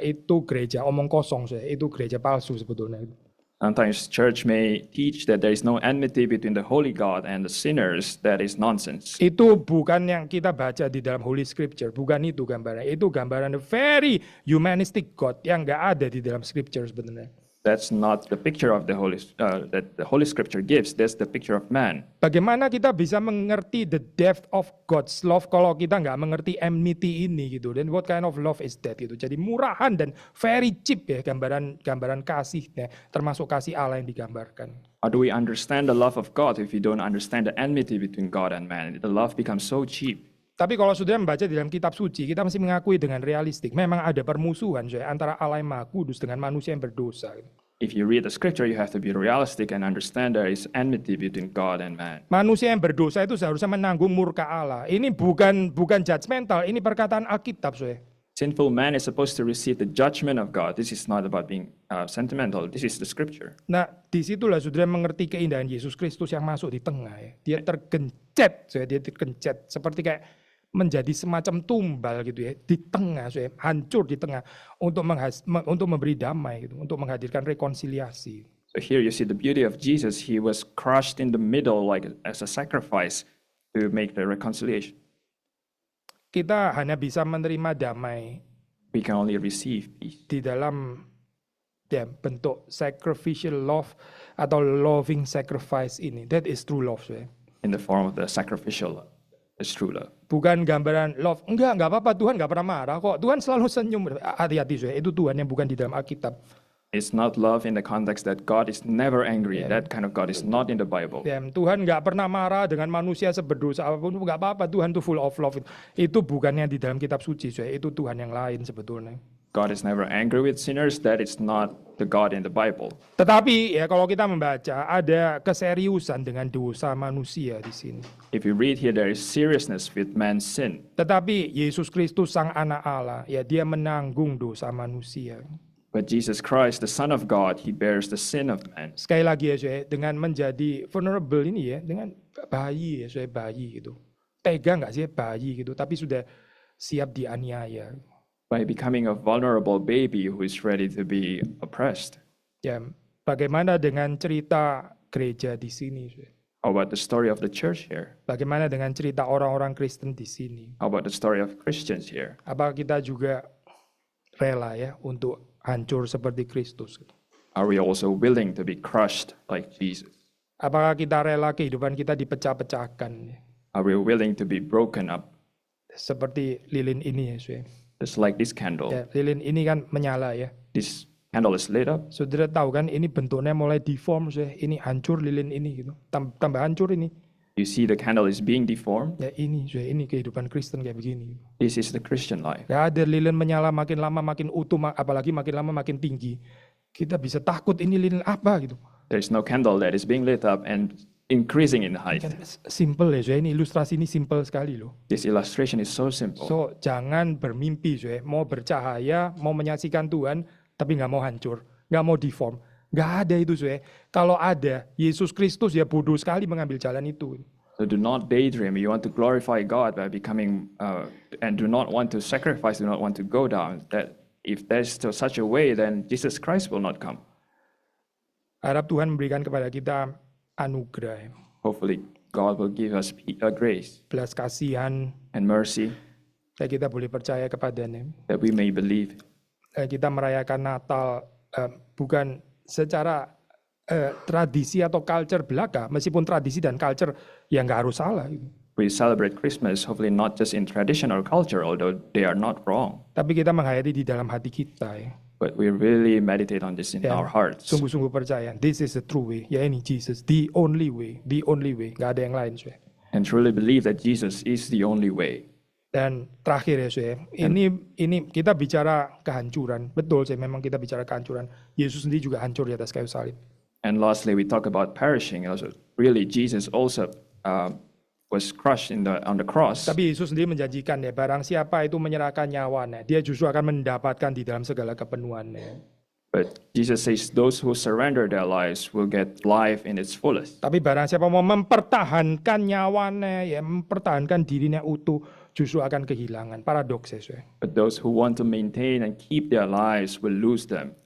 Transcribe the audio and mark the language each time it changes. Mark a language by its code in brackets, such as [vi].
[id] Itu gereja omong kosong, itu gereja palsu sebetulnya. [en] Sometimes church may teach that there is no enmity between the holy God and the sinners. That is nonsense. [id] Itu bukan yang kita baca di dalam Holy Scripture, bukan itu gambaran. Itu gambaran [en] very humanistic God [id] yang nggak ada di dalam Scripture sebenarnya. [en] That's not the picture of the that the Holy Scripture gives. That's the picture of man. [id] Bagaimana kita bisa mengerti [en] the depth of God's love [id] kalau kita nggak mengerti enmity ini gitu? Dan [en] what kind of love is that [id] gitu? Jadi murahan dan [en] very cheap [id] ya gambaran kasihnya, termasuk kasih Allah yang digambarkan. [en] How do we understand the love of God if we don't understand the enmity between God and man? The love becomes so cheap. [id] Tapi kalau sudah membaca di dalam kitab suci, kita mesti mengakui dengan realistik, memang ada permusuhan antara Allah yang Maha Kudus dengan manusia yang berdosa. [en] If you read the scripture, you have to be realistic and understand there is enmity between God and man. [id] Manusia yang berdosa itu seharusnya menanggung murka Allah. Ini bukan judgmental, ini perkataan Alkitab, saudara. [en] Sinful man is supposed to receive the judgment of God. This is not about being sentimental. This is the scripture. [id] Nah, disitulah saudara mengerti keindahan Yesus Kristus yang masuk di tengah. Ya. Dia tergencet, dia tergencet. Seperti kayak menjadi semacam tumbal gitu ya. Di tengah, hancur di tengah. Untuk memberi damai, gitu, untuk menghadirkan rekonsiliasi. [en] So here you see the beauty of Jesus. He was crushed in the middle like as a sacrifice to make the reconciliation. [id] Kita hanya bisa menerima damai [en] We can only receive peace [id] di dalam bentuk [en] sacrificial love atau loving sacrifice ini. That is true love. in the form of the sacrificial love. It's true love. [id] Bukan gambaran love. Enggak apa-apa. Tuhan enggak pernah marah kok. Tuhan selalu senyum. Hati-hati, itu Tuhan yang bukan di dalam Alkitab. [en] It's not love in the context that God is never angry. That kind of God is not in the Bible. [id] Tuhan nggak pernah marah dengan manusia seberdosa apapun, nggak apa-apa. Tuhan tuh [en] full of love. [id] Itu bukannya di dalam kitab suci, itu Tuhan yang lain sebetulnya. [en] God is never angry with sinners. That is not the God in the Bible. [id] Tetapi ya kalau kita membaca ada keseriusan dengan dosa manusia di sini. [en] If you read here, there is seriousness with man's sin. [id] Tetapi Yesus Kristus sang anak Allah, ya dia menanggung dosa manusia. [en] But Jesus Christ, the Son of God, he bears the sin of man. [id] Sekali lagi ya, dengan menjadi vulnerable ini ya, dengan bayi ya, bayi gitu. Tega nggak sih bayi gitu, tapi sudah siap dianiaya. [en] By becoming a vulnerable baby who is ready to be oppressed. [id] Ya, bagaimana dengan cerita gereja di sini? [en] How about the story of the church here? [id] Bagaimana dengan cerita orang-orang Kristen di sini? [en] How about the story of Christians here? [id] Apakah kita juga rela ya untuk hancur seperti Kristus? [en] Are we also willing to be crushed like Jesus? [id] Apakah kita rela kehidupan kita dipecah-pecahkan? [en] Are we willing to be broken up? [id] Seperti lilin ini ya, [en] Just like this candle. [id] ya, lilin ini kan menyala ya. [en] This candle is lit up. [id] Saudara tahu kan ini bentuknya mulai deform, ini hancur lilin ini gitu. Tambah hancur ini. [en] You see the candle is being deformed. [id] Ya ini kehidupan Kristen kayak begini. [en] This is the Christian life. [id] Gak ada lilin menyala makin lama makin utuh, apalagi makin lama makin tinggi. Kita bisa takut ini lilin apa gitu. [en] There is no candle that is being lit up and increasing in height. [id] Simple ya, ini ilustrasi ini simple sekali loh. [en] This illustration is so simple. [id] So jangan bermimpi, mau bercahaya, mau menyaksikan Tuhan, tapi nggak mau hancur, nggak mau deform. Nggak ada itu, Kalau ada, Yesus Kristus ya bodoh sekali mengambil jalan itu. [en] So do not daydream. You want to glorify God by becoming, and do not want to sacrifice, do not want to go down. That if there's still such a way, then Jesus Christ will not come. [id] Harap Tuhan memberikan kepada kita anugerah, [en] Hopefully, God will give us grace [id] belas kasihan, [en] and mercy [id] dan kita boleh percaya kepadanya. [en] that we may believe. [id] Kita merayakan Natal bukan secara tradisi atau culture belaka, meskipun tradisi dan culture ya nggak harus salah. [en] We celebrate Christmas, hopefully not just in tradition or culture, although they are not wrong. [id] Tapi kita menghayati di dalam hati kita ya. [en] But we really meditate on this in our hearts. [id] Sungguh-sungguh percaya, [en] this is the true way. [id] Ya ini Jesus, [en] the only way, [id] nggak ada yang lain. [en] And truly believe that Jesus is the only way. [id] Dan terakhir ya, ini kita bicara kehancuran. Betul memang kita bicara kehancuran. Yesus sendiri juga hancur di atas kayu salib. [en] And lastly, we talk about perishing. Also, really, Jesus also was crushed on the cross. [id] Tapi Yesus sendiri menjanjikan ya, barang siapa itu menyerahkan nyawanya, dia justru akan mendapatkan di dalam segala kepenuhannya. [en] But Jesus says those who surrender their lives will get life in its fullest. [id] Tapi barang siapa mau mempertahankan nyawanya, ya mempertahankan dirinya utuh, justru akan kehilangan. Paradoks ya. [en] But those who want to maintain and keep their lives will lose them.